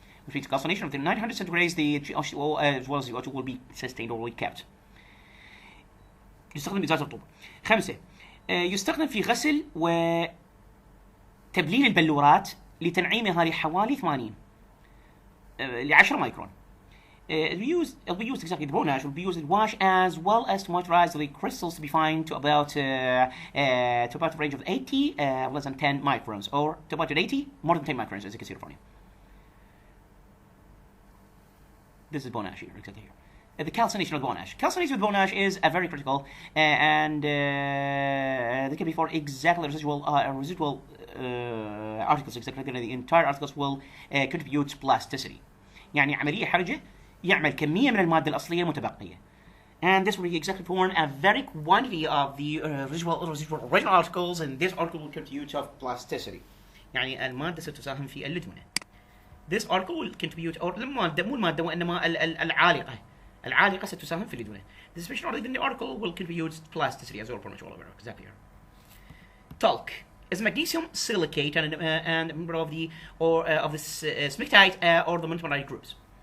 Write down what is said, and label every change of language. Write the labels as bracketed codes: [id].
[en] Which means calcination of the 900 centigrade, the H2O as well as the O2 will be sustained or will be kept. [ar] يستخدم إزالة الرطوبة. 5. يستخدم في غسل وتبليل البلورات لتنعيمها لحوالي 80 ل 10 مايكرون. [en] It'll be used exactly, the Bonash will be used to wash as well as to moisturize the crystals to be fine to about a range of 80 less than 10 microns, or to about 80 more than 10 microns, as you can see in front of you. This is Bonash here, exactly here. The calcination of Bonash. Calcination with Bonash is a very critical, and they can be for exactly residual articles, exactly the entire articles will contribute to plasticity. [ar] يعني عملية حرجة يعمل كمية من المادة الأصلية المتبقية. [en] And this will exactly form a very quantity of the original articles, and this article will contribute to plasticity. [ar] يعني المادة ستساهم في اللدمنة. [en] This article will contribute, or [ar] المادة مو المادة وإنما العالقة ستساهم في اللدمنة. [en] This special article will contribute to plasticity, as well as all over exactly here. Talc is magnesium silicate and a member of the smectite or the monomerite groups.